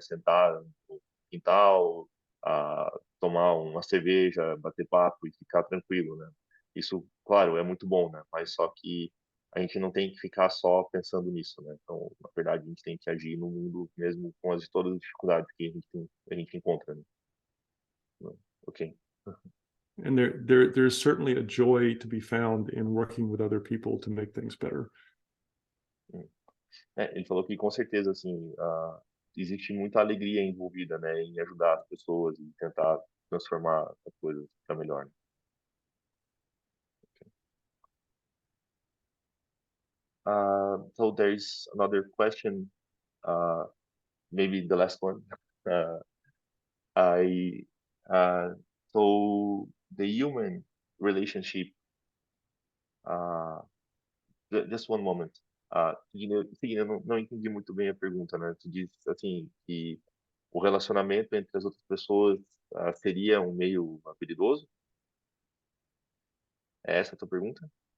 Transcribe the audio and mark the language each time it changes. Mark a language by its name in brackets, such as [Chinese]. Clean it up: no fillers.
[Portuguese] Sentar no quintal, tomar uma cerveja, bater papo e ficar tranquilo, né? Isso, claro, é muito bom, né? Mas só que a gente não tem que ficar só pensando nisso, né? Então, na verdade, a gente tem que agir no mundo mesmo com todas as dificuldades que a gente encontra, né? Ok. [English] And there's certainly a joy to be found in working with other people to make things better. [Portuguese] Ele falou que com certeza, assim, existe muita alegria envolvida, né, em ajudar as pessoas e tentar transformar as coisas para melhor, né? [English] So there's another question, maybe the last one. Uh, I so the human relationship. Just one moment. [Portuguese] Seguindo, eu não entendi muito bem a pergunta, né? Tu diz assim que o relacionamento entre as outras pessoas seria um meio habilidoso? É essa a tua pergunta?